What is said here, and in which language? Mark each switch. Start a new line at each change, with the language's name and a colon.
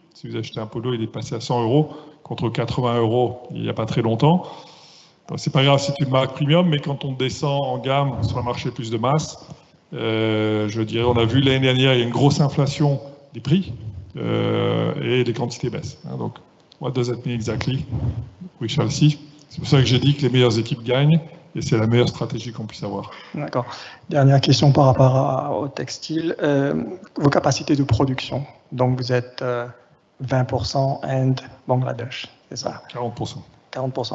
French: Si vous achetez un polo, il est passé à 100 € contre 80 € il n'y a pas très longtemps. C'est pas grave, c'est une marque premium, mais quand on descend en gamme sur un marché plus de masse, je dirais, on a vu l'année dernière, il y a une grosse inflation des prix et les quantités baissent.
English: Donc, what does that mean exactly? We shall see.
French: C'est pour ça que j'ai dit que les meilleures équipes gagnent et c'est la meilleure stratégie qu'on puisse avoir. D'accord. Dernière question par rapport au textile. Vos capacités de production. Donc, vous êtes 20% Inde, Bangladesh, c'est ça? 40%. 40%.